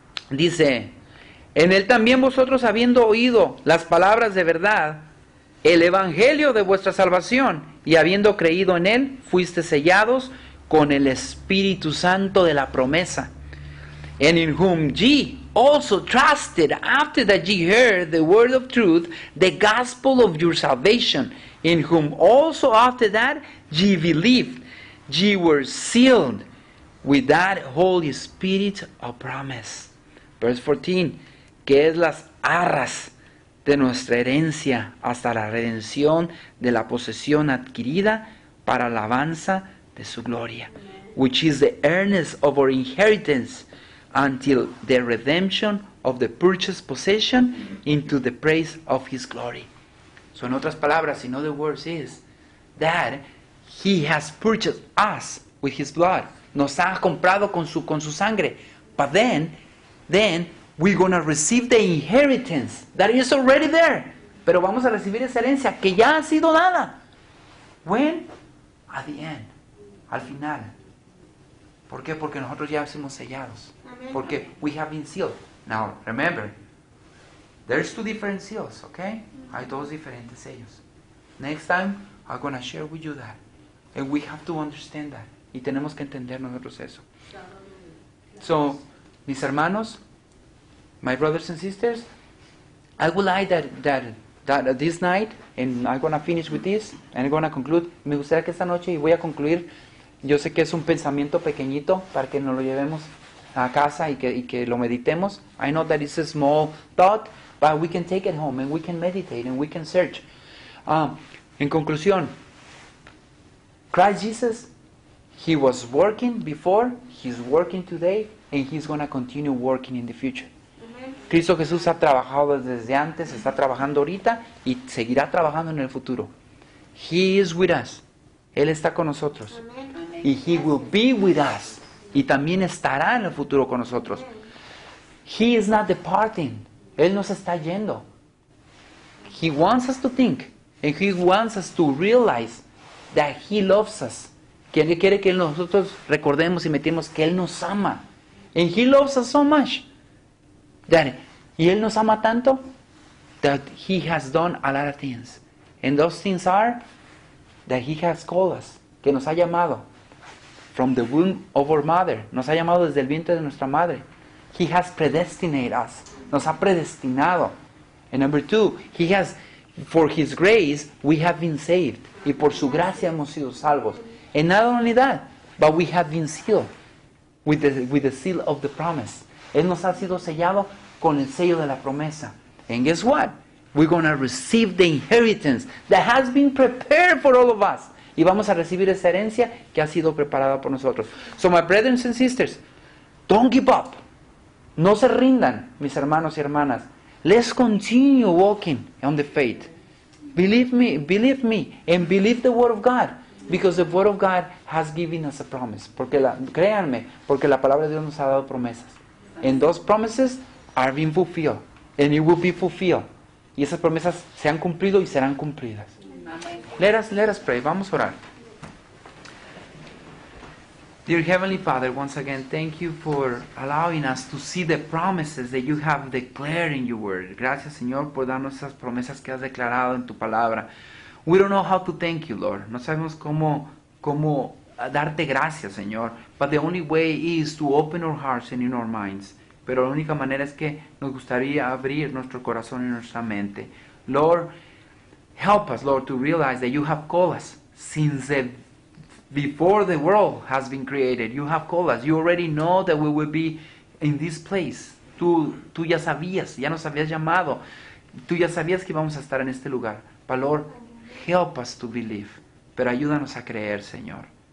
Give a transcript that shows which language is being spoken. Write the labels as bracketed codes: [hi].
[es] Dice, en él también vosotros habiendo oído las palabras de verdad, el evangelio de vuestra salvación, y habiendo creído en él, fuiste sellados con el Espíritu Santo de la promesa. [en] And in whom ye also trusted after that ye heard the word of truth, the gospel of your salvation, in whom also after that ye believed, ye were sealed with that Holy Spirit of promise. Verse 14, [es] que es las arras de nuestra herencia hasta la redención de la posesión adquirida para alabanza de su gloria, [en] which is the earnest of our inheritance until the redemption of the purchased possession into the praise of his glory. So in [es] otras palabras, [en] in other words, is that he has purchased us with his blood. [es] Nos ha comprado con su sangre. [en] But then we're going to receive the inheritance that is already there. [es] Pero vamos a recibir esa herencia que ya ha sido dada. [en] When? At the end. [es] Al final. ¿Por qué? Porque nosotros ya somos sellados. [en] Porque we have been sealed. Now, remember, there's two different seals, okay? [es] Hay dos diferentes sellos. [en] Next time, I'm going to share with you that. And we have to understand that. [es] Y tenemos que entender nosotros eso. [en] So, [es] mis hermanos, [en] my brothers and sisters, I would like that this night, and I'm going to finish with this, and I'm going to conclude. [es] Me gustaría que esta noche, y voy a concluir, yo sé que es un pensamiento pequeñito para que nos lo llevemos a casa y que lo meditemos. [en] I know that it's a small thought, but we can take it home and we can meditate and we can search. [es] En conclusión, [en] Christ Jesus, he was working before, he's working today, and he's going to continue working in the future. [es] Cristo Jesús ha trabajado desde antes, está trabajando ahorita y seguirá trabajando en el futuro. [en] He is with us. [es] Él está con nosotros. Y [en] He will be with us. [es] Y también estará en el futuro con nosotros. [en] He is not departing. [es] Él no se está yendo. [en] He wants us to think. And He wants us to realize that He loves us. [es] Que Él quiere que nosotros recordemos y metemos que Él nos ama. [en] And He loves us so much. [es] Y Él nos ama tanto [en] that He has done a lot of things. And those things are that He has called us. [es] Que nos ha llamado. [en] From the womb of our mother. [es] Nos ha llamado desde el vientre de nuestra madre. [en] He has predestinated us. [es] Nos ha predestinado. [en] And number 2, He has, for His grace, we have been saved. [es] Y por su gracia hemos sido salvos. [en] And not only that, but we have been sealed with the seal of the promise. [es] Él nos ha sido sellado con el sello de la promesa. [en] And guess what? We're going to receive the inheritance that has been prepared for all of us. [es] Y vamos a recibir esa herencia que ha sido preparada por nosotros. [en] So my brothers and sisters, don't give up. [es] No se rindan, mis hermanos y hermanas. [en] Let's continue walking on the faith. Believe me, and believe the word of God. Because the word of God has given us a promise. [es] Créanme, porque la palabra de Dios nos ha dado promesas. [en] And those promises are being fulfilled. And it will be fulfilled. [es] Y esas promesas se han cumplido y serán cumplidas. [en] Let us pray. [es] Vamos a orar. [en] Dear Heavenly Father, once again, thank you for allowing us to see the promises that you have declared in your word. [es] Gracias, Señor, por darnos esas promesas que has declarado en tu palabra. [en] We don't know how to thank you, Lord. [es] No sabemos cómo darte gracias, Señor. [en] But the only way is to open our hearts and in our minds. [es] Pero la única manera es que nos gustaría abrir nuestro corazón y nuestra mente. [en] Lord, help us, Lord, to realize that you have called us since before the world has been created. You have called us. You already know that we will be in this place. [es] Tú ya sabías, ya nos habías llamado. Tú ya sabías que íbamos a estar en este lugar. [en] But Lord, help us to believe. [es] Pero ayúdanos a creer, Señor.